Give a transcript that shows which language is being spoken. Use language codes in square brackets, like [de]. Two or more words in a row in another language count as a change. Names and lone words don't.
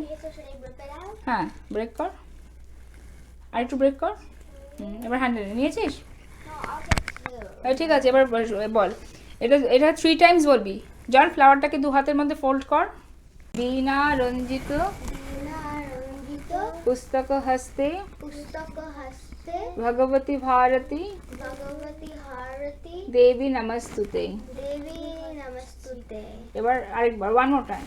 [bn] হ্যাঁ ব্রেক কর, আর একটু ব্রেক কর। এবার হ্যান্ডেল নিয়েছিস? ঠিক আছে, এবার বল, এটা 3 টাইমস বলবি। জন ফ্লাওয়ারটাকে 2 হাতের মধ্যে ফোল্ড কর। [sa] वीणा रञ्जित पुस्तक हस्ते भगवती भारती देवी नमस्तुते। [bn] এবার আরেকবার, [en] one more time.